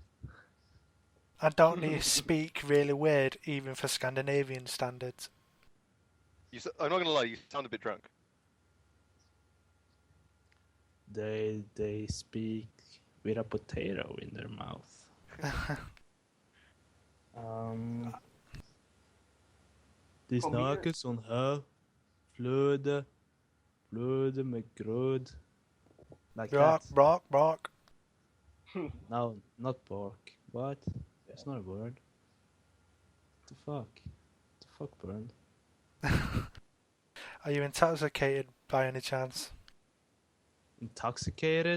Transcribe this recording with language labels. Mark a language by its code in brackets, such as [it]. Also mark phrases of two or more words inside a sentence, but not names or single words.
[en] And don't they speak really weird, even for Scandinavian standards? I'm not gonna lie, you sound a bit drunk. They speak with a potato in their mouth. [no] De snakker sånn her. [da] Fløde med grød. [en] Like Brock, that. Brock. No, not pork. What? It's not a word. What the fuck? What the fuck, Bernd? Are you intoxicated by any chance? Intoxicated?